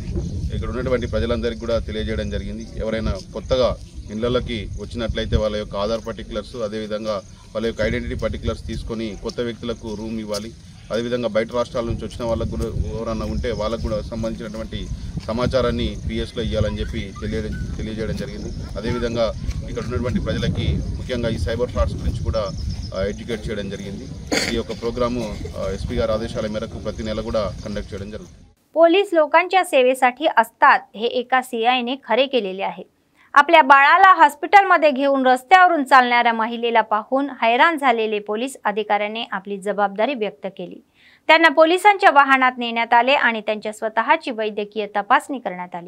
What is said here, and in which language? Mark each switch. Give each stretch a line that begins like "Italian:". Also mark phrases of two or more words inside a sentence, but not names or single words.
Telugu: ఇక్కడ ఉన్నటువంటి ప్రజలందరికీ కూడా తెలియజేయడం జరిగింది, ఎవరైనా కొత్తగా ఇళ్లలోకి వచ్చినట్లయితే వాళ్ళ యొక్క ఆధార్ పర్టికులర్స్ అదేవిధంగా వాళ్ళ యొక్క
English: identity particulars
Telugu: తీసుకొని కొత్త వ్యక్తులకు రూమ్ ఇవ్వాలి। అదేవిధంగా బయట రాష్ట్రాల నుంచి వచ్చిన వాళ్ళకు కూడా ఎవరన్నా ఉంటే వాళ్ళకు కూడా సంబంధించినటువంటి సమాచారాన్ని పిఎస్లో ఇవ్వాలని చెప్పి తెలియజేయడం జరిగింది। అదేవిధంగా ఇక్కడ ఉన్నటువంటి ప్రజలకి ముఖ్యంగా ఈ
English: cyber frauds
Telugu: గురించి కూడా ఎడ్యుకేట్ చేయడం జరిగింది। ఈ యొక్క
English: program SP
Telugu: गार आदेशाల మేరకు ప్రతి నెల కూడా కండక్ట్ చేయడం జరుగుతుంది।
Marathi: पोलीस लोकांच्या सेवेसाठी असतात हे एका सीआयने खरे केलेले आहे। आपल्या बाळाला हॉस्पिटलमध्ये घेऊन रस्त्यावरून चालणाऱ्या महिलेला पाहून हैराण झालेले पोलीस अधिकाऱ्यांनी आपली जबाबदारी व्यक्त केली। त्यांना पोलिसांच्या वाहनात नेण्यात आले आणि त्यांच्या स्वतःची वैद्यकीय तपासणी करण्यात आली।